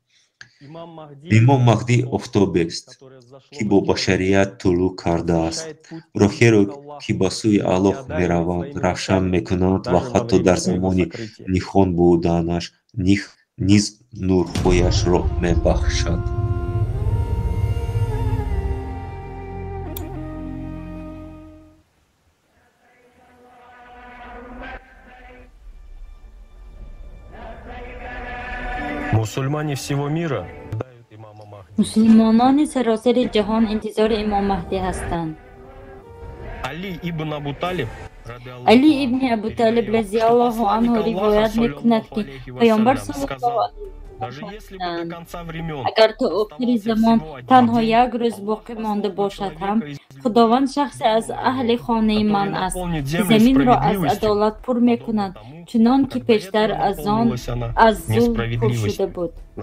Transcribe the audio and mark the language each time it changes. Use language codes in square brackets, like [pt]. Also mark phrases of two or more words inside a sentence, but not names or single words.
[tg] имом Маҳдӣ офтобест, ки бо башарият тулӯ кардааст. Роҳеро, ки ба сӯи Аллоҳ мераванд, равшан мекунад ва ҳатто дар замони нихон буданаш низ нурҳояшро мебахшад. [ru] Мусульмане всего мира [tg] мусулмонони саросари ҷаҳон интизори имом Маҳдӣ ҳастанд. Али ибн Абу Талиб Али ибни Абу Талиб [ar] رضي الله عنه [tg] ривоят мекунад, ки паёмбар [ar] صلى الله عليه وسلم [tg] агар то охири замон танҳо як рӯз боқӣ монда бошад ҳам, Худованд шахсе аз аҳли хонаи ман аст, ки заминро аз адолат пур мекунад, чунон ки пештар аз он аз зулм пур шуда буд.